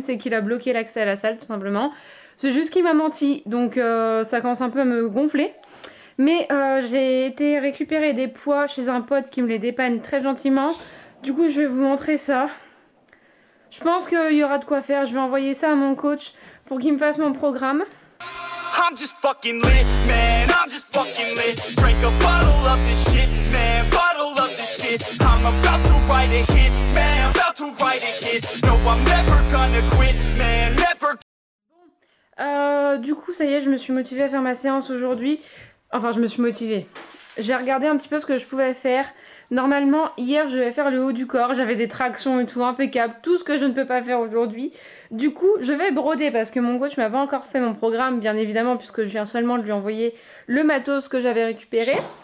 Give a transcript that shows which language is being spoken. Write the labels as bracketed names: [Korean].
[French] C'est qu'il a bloqué l'accès à la salle tout simplement. C'est juste qu'il m'a menti. Donc ça commence un peu à me gonfler. Mais j'ai été récupérer des poids chez un pote qui me les dépanne très gentiment. Du coup je vais vous montrer ça. Je pense qu'il y aura de quoi faire. Je vais envoyer ça à mon coach pour qu'il me fasse mon programme. [English] I'm just fucking lit, man, I'm just fucking lit. Drink a bottle of this shit, man, bottle of this shit. I'm about to write a hit, man, about to write a hit. No, I'm never gonna quit, man, never. [French] Du coup, ça y est, je me suis motivée à faire ma séance aujourd'hui. Enfin, je me suis motivée. J'ai regardé un petit peu ce que je pouvais faire. Normalement, hier, je vais faire le haut du corps. J'avais des tractions et tout, impeccable. Tout ce que je ne peux pas faire aujourd'hui. Du coup, je vais broder parce que mon coach m'a pas encore fait mon programme, bien évidemment, puisque je viens seulement de lui envoyer le matos que j'avais récupéré.